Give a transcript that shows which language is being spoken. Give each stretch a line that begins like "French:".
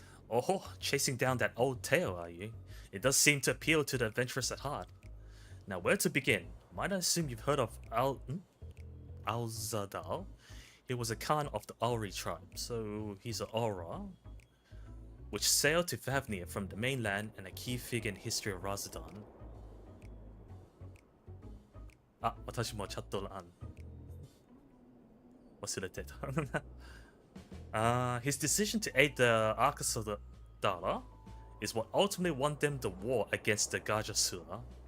English: Oh, chasing down that old tale, are you? It does seem to appeal to the adventurous at heart. Now, where to begin? Might I assume you've heard of Alzadal? He was a Khan of the Auri tribe, so he's an Aura, which sailed to Vavnir from the mainland and a key figure in history of Razadan.
Japanese: あ、私もチャット欄忘れてた。
English: His decision to aid the Arkasodala is what ultimately won them the war against the Gajasura.